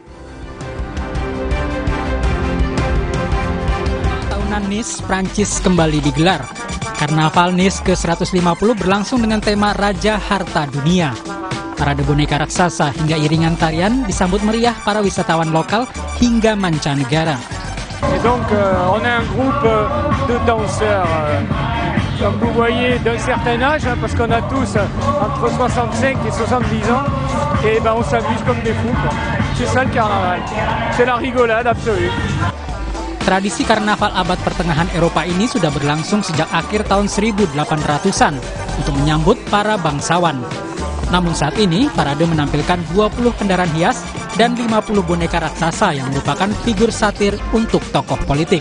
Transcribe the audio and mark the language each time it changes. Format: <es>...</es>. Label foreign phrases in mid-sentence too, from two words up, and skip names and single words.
<id>Tahunan Nice, Prancis kembali digelar. Karnaval Nice ke-150 berlangsung dengan tema Raja Harta Dunia. Parade boneka raksasa hingga iringan tarian disambut meriah para wisatawan lokal hingga mancanegara.</id> <fr>Et donc on a un groupe de danseurs comme vous voyez d'un certain âge parce qu'on a tous entre 65 et 70 ans et on s'amuse comme des fous. C'est ça le carnaval. C'est la rigolade absolue.</fr> <id>Tradisi karnaval abad pertengahan Eropa ini sudah berlangsung sejak akhir tahun 1800-an untuk menyambut para bangsawan. Namun saat ini, parade menampilkan 20 kendaraan hias dan 50 boneka raksasa yang merupakan figur satir untuk tokoh politik.</id>